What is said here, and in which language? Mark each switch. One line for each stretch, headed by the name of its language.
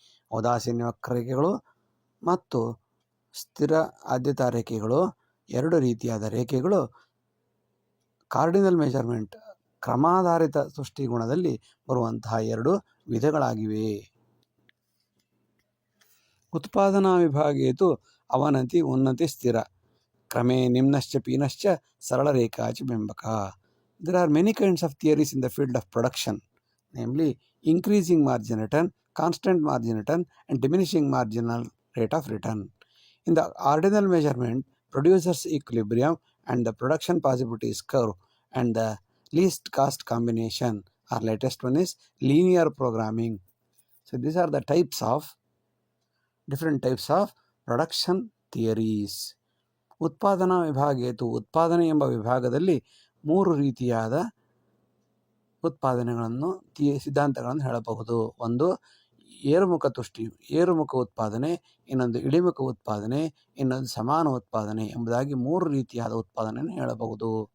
Kannada: ಔದಾಸೀನ್ಯ ವಕ್ರರೇಖೆಗಳು ಮತ್ತು ಸ್ಥಿರ ಆದ್ಯತಾ ರೇಖೆಗಳು 2 ರೀತಿಯಾದ ರೇಖೆಗಳು ಕಾರ್ಡಿನಲ್ ಮೆಜರ್ಮೆಂಟ್ ಕ್ರಮಾಧಾರಿತ ಸೃಷ್ಟಿಗುಣದಲ್ಲಿ ಬರುವಂತಹ 2 ವಿಧಗಳಾಗಿವೆ.
Sanskrit: ಉತ್ಪಾದನಾ ವಿಭಾಗೇತು ಅವನತಿ ಉನ್ನತಿ ಸ್ಥಿರ ಕ್ರಮೇ ನಿಮ್ನಶ್ಚ ಪೀನಶ್ಚ ಸರಳ ರೇಖಾಚ ಬಿಂಬಕ.
English: There are many kinds of theories in the field of production, namely increasing margin return, constant margin return and diminishing marginal rate of return. In the ordinal measurement, producers equilibrium and the production possibilities curve and the least cost combination, or latest one is linear programming. So these are the different types of production theories.
Sanskrit: ಉತ್ಪಾದನಾ ವಿಭಾಗೇತು
Kannada: ಉತ್ಪಾದನೆ ಎಂಬ ವಿಭಾಗದಲ್ಲಿ 3 ರೀತಿಯಾದ ಉತ್ಪಾದನೆಗಳನ್ನು ಸಿದ್ಧಾಂತಗಳನ್ನು ಹೇಳಬಹುದು. ಒಂದು ಏರುಮುಖ ಉತ್ಪಾದನೆ, ಇನ್ನೊಂದು ಇಳಿಮುಖ ಉತ್ಪಾದನೆ, ಇನ್ನೊಂದು ಸಮಾನ ಉತ್ಪಾದನೆ ಎಂಬುದಾಗಿ 3 ರೀತಿಯಾದ ಉತ್ಪಾದನೆಯನ್ನು ಹೇಳಬಹುದು.